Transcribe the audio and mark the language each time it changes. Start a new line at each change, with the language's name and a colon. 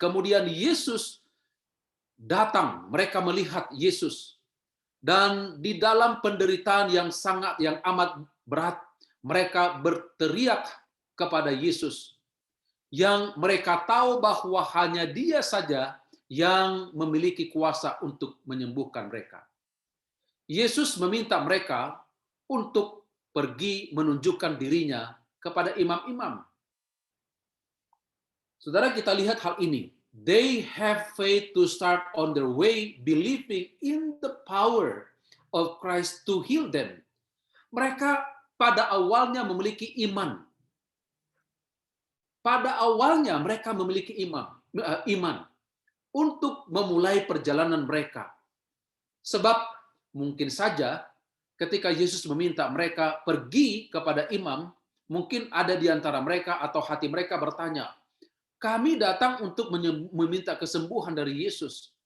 Indonesian: Kemudian Yesus datang, mereka melihat Yesus, dan di dalam penderitaan yang amat berat, mereka berteriak kepada Yesus, yang mereka tahu bahwa hanya Dia saja yang memiliki kuasa untuk menyembuhkan mereka. Yesus meminta mereka untuk pergi menunjukkan dirinya kepada imam-imam. Saudara, kita lihat hal ini.
English: They have faith to start on their way, believing in the power of Christ to heal them.
Indonesian: Mereka pada awalnya memiliki iman. Pada awalnya mereka memiliki iman. untuk memulai perjalanan mereka. Sebab mungkin saja ketika Yesus meminta mereka pergi kepada imam, mungkin ada di antara mereka atau hati mereka bertanya, kami datang untuk meminta kesembuhan dari Yesus.